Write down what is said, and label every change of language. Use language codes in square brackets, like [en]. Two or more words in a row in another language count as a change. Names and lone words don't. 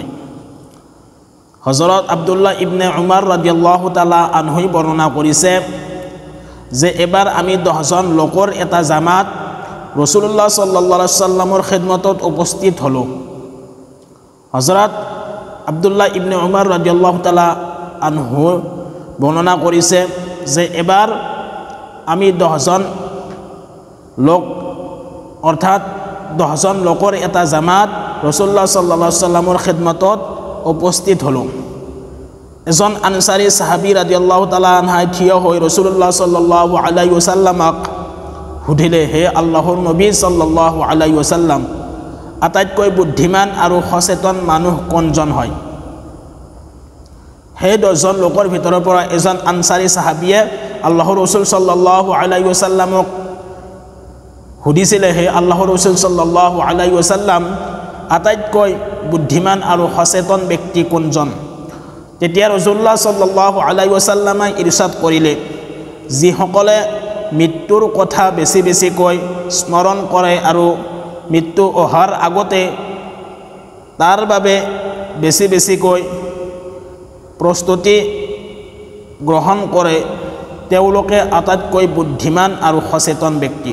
[as] হযৰত আব্দুল্লাহ ইবনে উমাৰ [ar] رضي الله تعالى عنه [as] বৰ্ণনা কৰিছে যে এবাৰ আমি 10 জন লোকৰ এটা জামাত [ar] رسول الله صلى الله عليه وسلم [as] খিদমতত উপস্থিত হলো। হযৰত আব্দুল্লাহ ইবনে উমাৰ [ar] رضي الله تعالى عنه [as] বৰ্ণনা কৰিছে যে এবাৰ আমি 10 জন লোক অৰ্থাৎ 10 জন লোকৰ এটা জামাত [ar] رسول الله صلى الله عليه وسلم [as] খিদমতত উপস্থিত হলো। এজন আনসাৰী সাহাবী [ar] رضي الله تعالى عنها [as] থিয় হৈ [ar] رسول الله صلى الله عليه وسلم [as] সুধিলে, হে আল্লাহৰ নবী [ar] صلى الله عليه وسلم, [as] আটাইতকৈ বুদ্ধিমান আৰু সচেতন মানুহ কোনজন হয়? সেই 10 জন লোকৰ ভিতৰৰ পৰা এজন আনসাৰী সাহাবীয়ে আল্লাহৰ ৰাসূল [ar] صلى الله عليه وسلم [as] সুধিছিলে, হে আল্লাহৰ ৰাসূল [ar] صلى الله عليه وسلم, [as] আটাইতকৈ বুদ্ধিমান আৰু সচেতন ব্যক্তি কোনজন? তেতিয়া [ar] رسول الله صلى الله عليه وسلم [as] ইৰশাদ কৰিলে, যিসকলে মৃত্যুৰ কথা বেছি বেছিকৈ স্মৰণ কৰে আৰু মৃত্যু অহাৰ আগতে তাৰ বাবে বেছি বেছিকৈ প্ৰস্তুতি গ্ৰহণ কৰে, তেওঁলোকে আটাইতকৈ বুদ্ধিমান আৰু সচেতন ব্যক্তি।